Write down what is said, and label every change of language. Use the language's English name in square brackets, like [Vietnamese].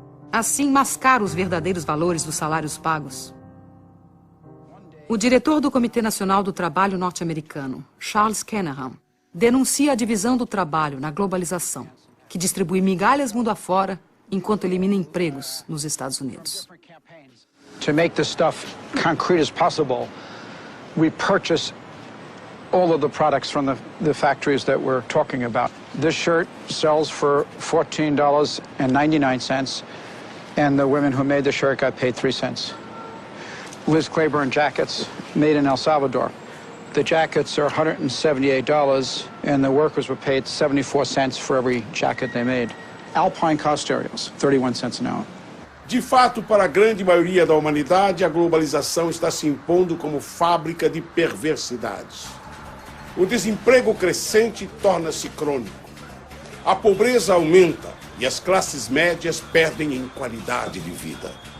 [Portuguese] Assim, mascara os verdadeiros valores dos salários pagos. O diretor do Comitê Nacional do Trabalho norte-americano, Charles Kanahan, denuncia a divisão do trabalho na globalização, que distribui migalhas mundo afora enquanto elimina empregos nos Estados Unidos. [English] To make this stuff concrete as possible, we purchase all of the products from the factories that we're talking about. This shirt sells for $14.99, and the women who made the shirt got paid 3 cents. Liz Claiborne jackets made in El Salvador. The jackets are $178, and the workers were paid 74 cents for every jacket they made. Alpine car stereos, 31 cents an hour. [Portuguese] De fato, para a grande maioria da humanidade, a globalização está se impondo como fábrica de perversidades. O desemprego crescente torna-se crônico. A pobreza aumenta e as classes médias perdem em qualidade de vida.